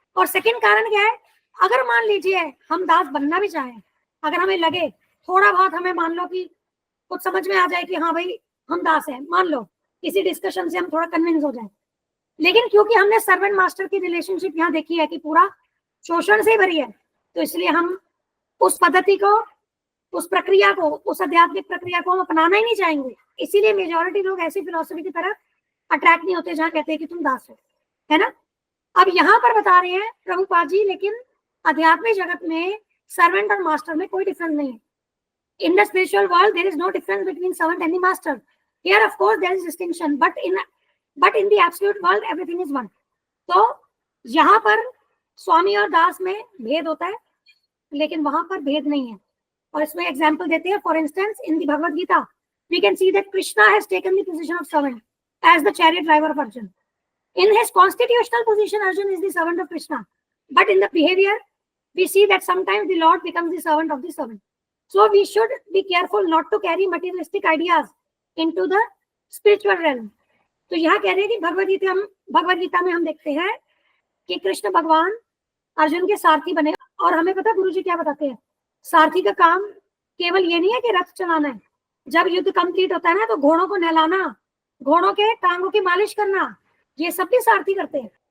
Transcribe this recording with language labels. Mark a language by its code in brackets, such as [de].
[hi] और सेकंड कारण क्या है, अगर मान लीजिए हम दास बनना भी चाहें, अगर हमें लगे थोड़ा बहुत, हमें मान लो कि कुछ समझ में आ जाए कि हाँ भाई हम दास हैं, मान लो किसी डिस्कशन से हम थोड़ा कन्विंस हो जाए, लेकिन क्योंकि हमने सर्वेंट मास्टर की रिलेशनशिप यहाँ देखी है कि पूरा शोषण से भरी है, तो इसलिए हम उस पद्धति को, उस प्रक्रिया को, उस आध्यात्मिक प्रक्रिया को हम अपनाना ही नहीं चाहेंगे। इसीलिए मेजॉरिटी लोग ऐसी फिलोसफी की तरफ अट्रैक्ट नहीं होते जहाँ कहते हैं कि तुम दास हो, है ना। अब यहाँ पर बता रहे हैं प्रभुपाद जी, लेकिन आध्यात्मिक जगत में सर्वेंट और मास्टर में कोई डिफरेंस नहीं है। [en] In the spiritual world, there is no difference between servant and the master. Here, of course, there is distinction, but in the absolute world, everything is one. [hi] तो यहाँ पर स्वामी और दास में भेद होता है, लेकिन वहां पर भेद नहीं है। और इसमें एग्जाम्पल देते हैं, [en] For instance in the Bhagavad Gita we can see that Krishna has taken the position of servant as the chariot driver of Arjun. In his constitutional position, Arjun is the servant of Krishna, but in the behavior, we see that sometimes the Lord becomes the servant of the servant. So we should be careful not to carry materialistic ideas into the spiritual realm. [hi] तो यहाँ कह रहे हैं कि भगवद गीता में हम देखते हैं कि कृष्ण भगवान अर्जुन के सारथी बने। और हमें पता गुरु जी क्या बताते हैं, सारथी का काम केवल ये नहीं है कि रथ चलाना है। जब युद्ध कंप्लीट होता है ना तो घोड़ों को नहलाना, घोड़ों के टांगों की मालिश करना, ये सब भी सारथी करते हैं।